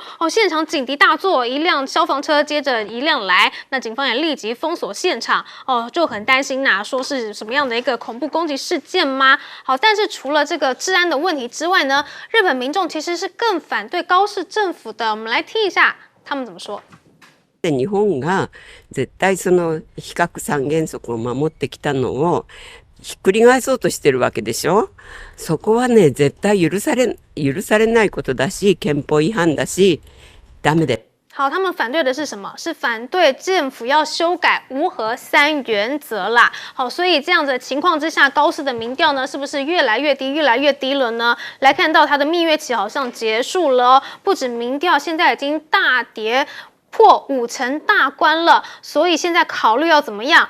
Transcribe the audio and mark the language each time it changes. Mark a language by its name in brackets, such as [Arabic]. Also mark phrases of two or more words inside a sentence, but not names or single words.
[Chinese] 现场警笛大作，一辆消防车接着一辆来，那警方也立即封锁现场。就很担心说是什么样的一个恐怖攻击事件吗？好，但是除了这个治安的问题之外呢，日本民众其实是更反对高市政府的。我们来听一下他们怎么说。 [Japanese] 日本が絶対その非核三原則を守ってきたのをひっくり返そうとしてるわけでしょ。そこはね、絶対許されないことだし、憲法違反だし、ダメで。 [Chinese] 好，他们反对的是什么？是反对政府要修改无核3原则啦。好，所以这样子的情况之下，高市的民调呢，是不是越来越低，越来越低了呢？来看到他的蜜月期好像结束了不止民调现在已经大跌破50%大关了，所以现在考虑要怎么样？